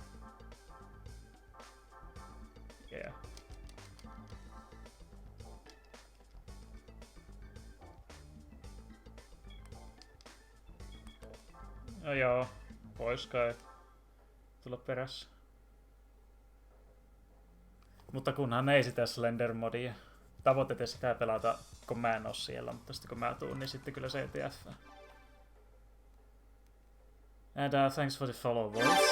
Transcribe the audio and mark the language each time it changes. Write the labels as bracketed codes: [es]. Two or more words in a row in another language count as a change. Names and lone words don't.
[en] Yeah. [fi] No joo, vois kai tulla perässä. Mutta kunhan ei sitä Slender-modia. Tavoitteet sitä pelata, kun mä en oo siellä, mutta sitten kun mä tuun, niin sitten kyllä CTF. [en] And thanks for the follow, voice.